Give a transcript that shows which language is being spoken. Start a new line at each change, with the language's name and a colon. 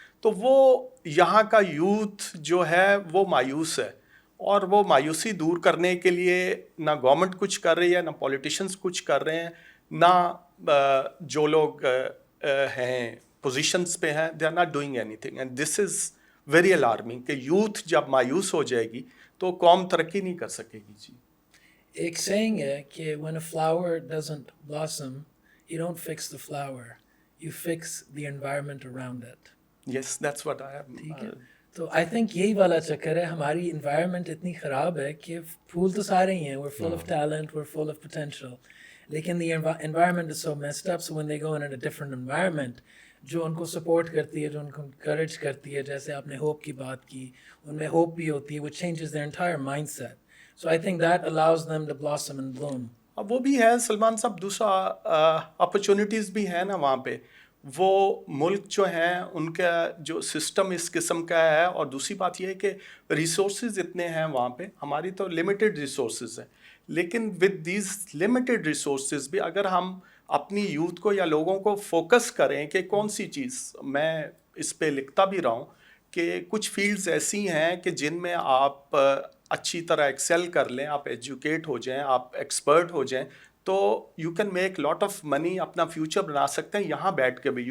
Urdu: تو وہ یہاں کا یوتھ جو ہے وہ مایوس ہے, اور وہ مایوسی دور کرنے کے لیے نہ گورنمنٹ کچھ کر رہی ہے, نہ پولیٹیشنز کچھ کر رہے ہیں, نہ جو لوگ ہیں پوزیشنز پہ ہیں,
English: They are not doing anything. And this is very alarming
Urdu: کہ یوتھ جب مایوس ہو جائے گی تو قوم ترقی نہیں کر سکے گی. جی, ایک سینگ ہے کہ
English: when a flower doesn't blossom, you don't fix the flower, you fix the environment around it. Yes that's what I
Urdu: ٹھیک ہے, ہیو. تو آئی تھنک یہی والا چکر ہے. ہماری انوائرمنٹ اتنی خراب ہے کہ پھول تو سارے ہی ہیں,
English: we're full of talent, we're full of potential,
Urdu: لیکن
English: the environment is so messed up, so when they go in a different environment
Urdu: جو ان کو سپورٹ کرتی ہے, جو ان کو انکریج کرتی ہے, جیسے آپ نے ہوپ کی بات کی, ان میں ہوپ بھی ہوتی ہے, وہ
English: changes their entire mindset. So I think that allows them to blossom and bloom.
Urdu: اب وہ بھی ہے سلمان صاحب. دوسرا اپرچونیٹیز بھی ہیں نا وہاں پہ. وہ ملک جو ہیں ان کا جو سسٹم اس قسم کا ہے, اور دوسری بات یہ ہے کہ ریسورسز اتنے ہیں وہاں پہ. ہماری تو لمیٹڈ ریسورسز ہیں, لیکن ود دیز لمیٹڈ ریسورسز بھی اگر ہم اپنی یوتھ کو یا لوگوں کو فوکس کریں کہ کون سی چیز, میں اس پہ لکھتا بھی رہا ہوں کہ کچھ فیلڈز ایسی ہیں کہ جن میں آپ اچھی طرح ایکسیل کر لیں, آپ ایجوکیٹ ہو جائیں, آپ ایکسپرٹ ہو جائیں, تو
English: you can make lot of money,
Urdu: اپنا فیوچر بنا سکتے ہیں یہاں بیٹھ کے بھی.